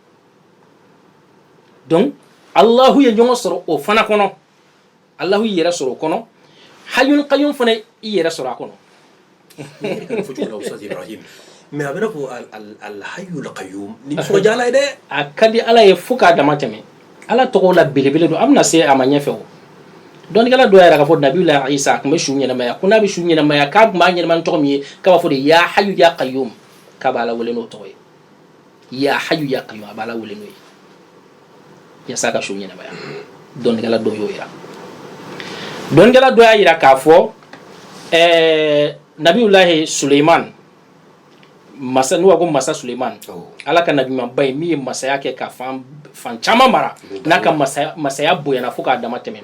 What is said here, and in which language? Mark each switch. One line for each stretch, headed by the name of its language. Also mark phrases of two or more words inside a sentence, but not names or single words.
Bambara: Donc Allahu ye ɲɔgɔn sɔrɔ o fana kɔnɔ. Allahu yɛrɛ sɔrɔ o kɔnɔ.
Arabic: الحي القيوم
Bambara: fana yɛrɛ sɔrɔ a kɔnɔ. mais a bɛna fɔ
Arabic: الحي القيوم
Bambara: ni sɔrɔ jala ye dɛ. A ka di Ala ye fo k'a dama tɛmɛ. Ala tɔgɔ la belebele don a bɛna se a ma ɲɛfɛ o. dɔnnikɛla dɔ yɛrɛ k'a fɔ Nabiyula Isa a tun bɛ su ɲɛnamaya ko n'a bɛ su ɲɛnamaya k'a tun b'a ɲɛnama ni tɔgɔ min ye k'a b'a fɔ de
Arabic: يا حي يا قيوم
Bambara: k'a b'a la wele n'o tɔgɔ ye
Arabic: يا حي يا قيوم
Bambara: a b'a la wele n'o ye yasa a ka su ɲɛnamaya. Dɔnnikɛla dɔ y'o yira. Dɔnnikɛla dɔ y'a yira k'a fɔ Nabiyulahi Suleiman masa n'u ko masa Suleiman Ala ka nabiɲumanba ye min ye masaya kɛ ka fan caman mara n'a ka masaya bonyana fo k'a dama tɛmɛ.